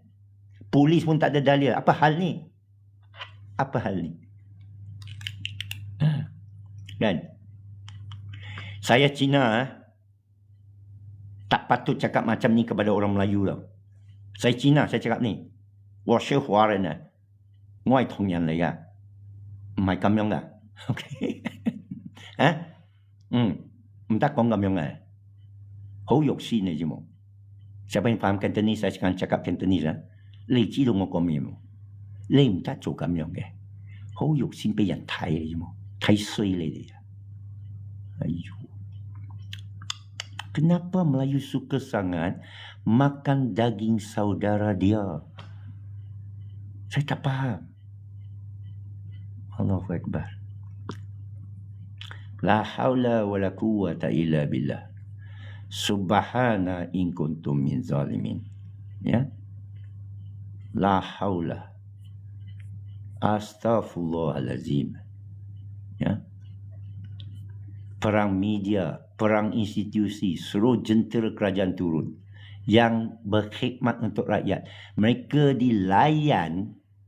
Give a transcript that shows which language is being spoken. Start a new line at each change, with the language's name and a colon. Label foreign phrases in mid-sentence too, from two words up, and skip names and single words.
Malay: Polis pun tak ada dalil. Apa hal ni? Apa hal ni? Kan? Saya Cina. Tak patut cakap macam ni kepada orang Melayu tau. Saya Cina, saya cakap ni.
Cantonese: 我是华人啊，我係同人嚟噶，唔係咁樣噶。OK， 唔得講咁樣嘅，好肉酸你知冇 ？
Malay: Siapa yang faham Cantonese, saya sekarang cakap Cantonese
Cantonese: 啊，你知道我講咩冇？你唔得做咁樣嘅，好肉酸俾人睇你知冇？睇衰你哋啊！哎呦，
Malay: kenapa Melayu suka sangat makan daging saudara dia? Saya tak faham.
Arabic: الله أكبر. لا حول ولا قوة إلا بالله. سبحانه إن كنتم من ظالمين. Ya. لا حول. Astaghfirullahalazim.
Malay: Ya. Perang media, perang institusi, suruh jentera kerajaan turun. Yang berkhidmat untuk rakyat. Mereka dilayan.